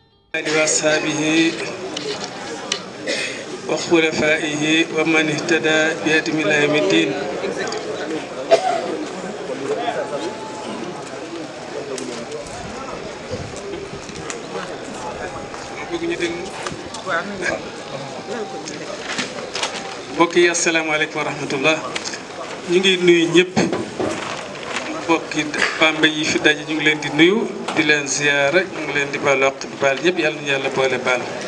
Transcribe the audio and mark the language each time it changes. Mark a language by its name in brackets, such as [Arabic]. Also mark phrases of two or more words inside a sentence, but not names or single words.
[Arabic] وأصحابه وخلفائه ومن اهتدى بهديهم إلى يوم الدين. [Wolof] mbokk yi [Arabic] السلام عليكم ورحمة الله [Wolof] ñu ngi nuyu ñëpp mbokki Bambey yi fi daje ñu ngi leen di nuyu di leen ziyaara ñu ngi leen di baal waq di baal ñëpp yàlla ñu yàlla boole baal